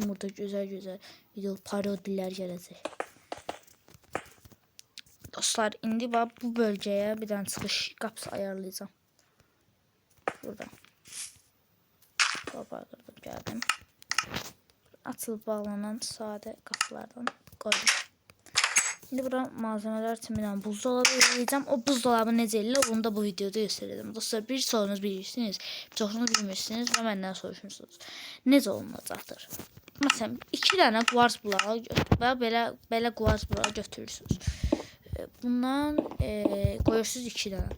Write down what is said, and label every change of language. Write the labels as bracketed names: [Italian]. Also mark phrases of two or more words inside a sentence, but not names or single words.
[Azerbaijani] Burada gözəl video parodilər gələcək. Dostlar, indi bu bölgəyə bir dənə çıxış qapısı ayarlayacağım. Burada. Qapılardan gəldim. Açılıb bağlanan sadə qapılardan qoydum. [Turkish] Şimdi bura malzemeler için bir tane buzdolabı vereceğim. [Azerbaijani] O buzdolabı necə elə? [Turkish] Onu da bu videoda göstereceğim. [Azerbaijani] Dostlar, bir sorunuz bilirsiniz, çoxunu bilmirsiniz və məndən soruşursunuz. Necə olunacaqdır? Məsələn, 2 dənə kvarts bulağı və belə kvarts bulağı götürürsünüz. Bundan qoyursunuz 2 dənə.